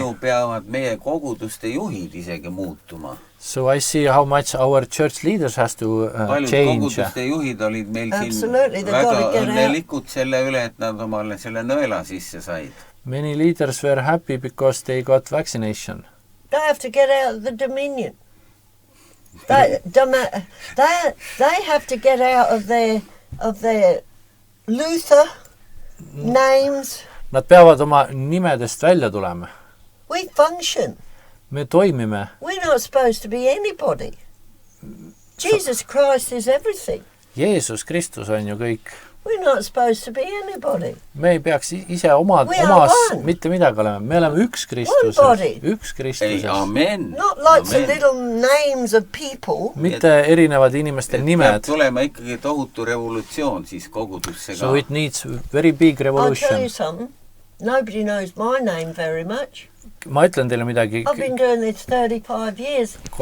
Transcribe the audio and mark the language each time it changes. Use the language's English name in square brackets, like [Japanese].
[Estonian] palju peavad meie koguduste juhid isegi muutuma. [English] So I see how much our church leaders has to [Estonian] Paljud [English] change. [Estonian] koguduste juhid olid meil siin [English] Absolutely, they've [Estonian] väga [English] got to get [Estonian] õnnelikud selle üle, et nad omale selle nõela sisse said. [English] Many leaders were happy because they got vaccination. They have to get out of the dominion. They have to get out of their Luther names. [Estonian] Nad peavad oma nimedest välja tulema. [English] We function. [Estonian] Me toimime. [English] We're not supposed to be anybody. Jesus Christ is everything. [Estonian] Jeesus Kristus on ju kõik. [English] We're not supposed to be anybody. [Estonian] Me ei peaks ise omas mitte midagi olema. Me oleme üks Kristuses. Üks Kristuses. Amen. [English] Not like some little names of people. [Estonian] Mitte erinevad inimeste nimed. Peab tulema ikkagi tohutu revolutsioon siis kogudusse ka. [English] So it needs very big revolution. I'll tell you something. Nobody knows my name very much. [Estonian] Ma ütlen teile midagi. [English] I've been doing this 35 years.